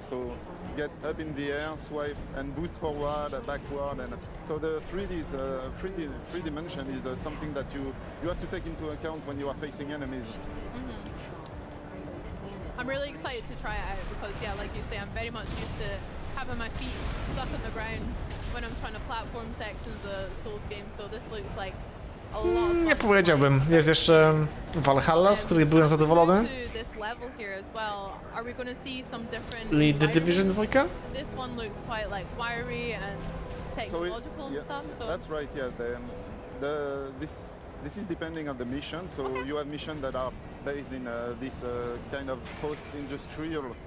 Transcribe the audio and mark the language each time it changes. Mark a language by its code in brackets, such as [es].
[en] So get up in the air, swipe, and boost forward, backward, and so the 3D dimension is something that you have to take into account when you are facing enemies. I'm really excited to try it out because, yeah, like you say, I'm very much used to having my feet stuck on the ground when I'm trying to platform sections of Souls games, so this looks like a lot of fun. [pl] Nie powiedziałbym. Jest jeszcze Valhalla, z której byłem zadowolony. [en] This level here as well. Are we going to see some different [pl] I The Division 2. [en] This one looks quite like wiry and technological and stuff. So that's right. Yeah, this is depending on the mission. So you have missions that are based in this kind of post-industrial.